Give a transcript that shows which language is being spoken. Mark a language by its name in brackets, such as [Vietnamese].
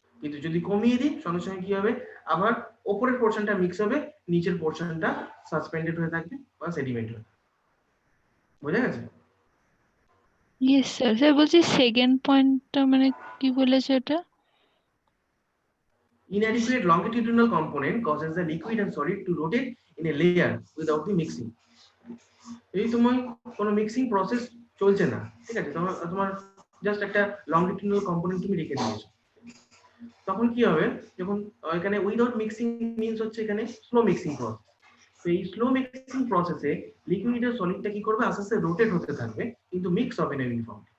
[Bangla] কিন্তু যদি কমিয়ে দিই, সঙ্গে সঙ্গে কি হবে, আবার উপরের পোর্শনটা মিক্স হবে, নিচের পোর্শনটা সাসপেন্ডেড হয়ে থাকবে বা সেডিমেন্ট হবে। বোঝা গেছে? [English] Yes sir. [Bangla] স্যার বলছি সেকেন্ড পয়েন্টটা মানে কি বলেছে ওটা? [English] Inadequate longitudinal component causes the liquid and solid to rotate in a layer without the mixing. [Bangla] এই তোমার কোনো মিক্সিং প্রসেস চলছে না, ঠিক আছে, তোমার জাস্ট একটা লংগিটিউডিনাল কম্পোনেন্ট তুমি রেখে দিয়েছো, তখন কি হবে, যখন এখানে উইদাউট মিক্সিং মিন্স হচ্ছে এখানে স্লো মিক্সিং প্রসেস। তো এই স্লো মিক্সিং প্রসেসে লিকুইড আর সলিডটা কি করবে, আস্তে আস্তে রোটেট হতে থাকবে, কিন্তু মিক্স হবে না ইউনিফর্ম।